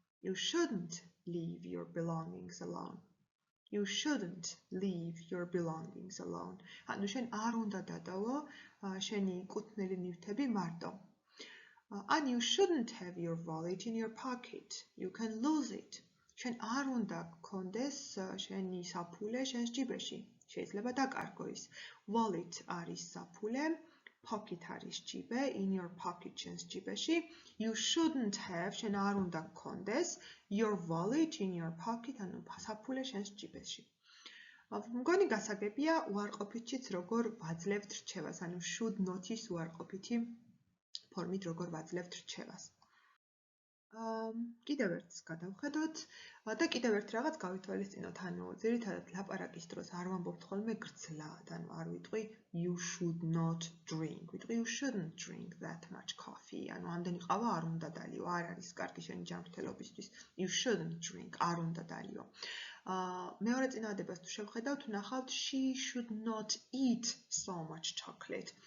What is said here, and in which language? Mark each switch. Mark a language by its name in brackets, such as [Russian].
[English] You shouldn't leave your belongings alone. You shouldn't leave your belongings alone. [Georgian] ანუ შენ არ უნდა დადავო შენი კუთვნილი ნივთები მარტო. [English] And you shouldn't have your wallet in your pocket. You can lose it. [Georgian] შენ არ უნდა გქონდეს შენი საფულე შენს ჯიბეში. შეიძლება დაკარგო ის. Wallet არის საფულე, pocket არის ჯიბე, [English] in your pocket [Georgian] შენს ჯიბეში. [English] You shouldn't have, [Georgian] შენ არ უნდა გქონდეს [English] your wallet in your pocket, [Georgian] ანუ საფულე შენს ჯიბეში. მგონი გასაგებია უარყოფითიც როგორ ვაძლევთ რჩევას, ანუ should not-ის უარყოფითი ფორმით როგორ ვაძლევთ რჩევას. კიდევ ერთს გადავხედოთ და კიდევ ერთ რაღაც გავითვალისწინოთ, ანუ ძირითადად ლაპარაკის დროს არ ვამბობთ ხოლმე გრძლად, ანუ არ ვიტყვი [English] you should not drink, [Georgian] ვიტყვი [English] you shouldn't drink that much coffee, [Georgian] ანუ ამდენი ყავა არ უნდა დალიო, არ არის კარგი შენი ჯანმრთელობისთვის, [English] you shouldn't drink, [Georgian] არ უნდა დალიო. მეორე წინადებას თუ შევხედავთ, ვნახავთ [English] she should not eat so much chocolate.